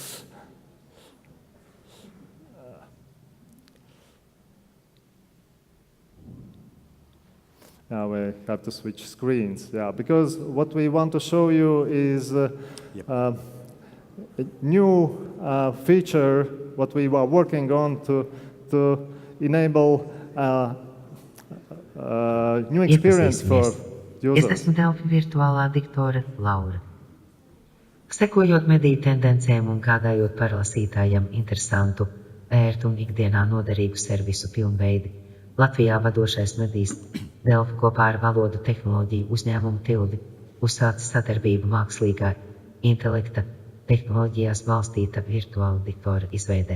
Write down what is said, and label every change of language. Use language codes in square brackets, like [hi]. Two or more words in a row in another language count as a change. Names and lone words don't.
[en] Now we have to switch screens. Yeah, because what we want to show you is a new feature, what we are working on to enable new experience for users. [lv] Es esmu Delfi virtuālā diktore Laura. Sekojot mediju tendencēm un gādājot par lasītājiem interesantu, ērtu un ikdienā noderīgu servisu pilnveidi, Latvijā vadošais medijs Delfi kopā ar valodu tehnoloģiju uzņēmumu Tildi uzsāca sadarbību mākslīgā intelekta tehnoloģijās balstīta virtuāla diktora izveidē.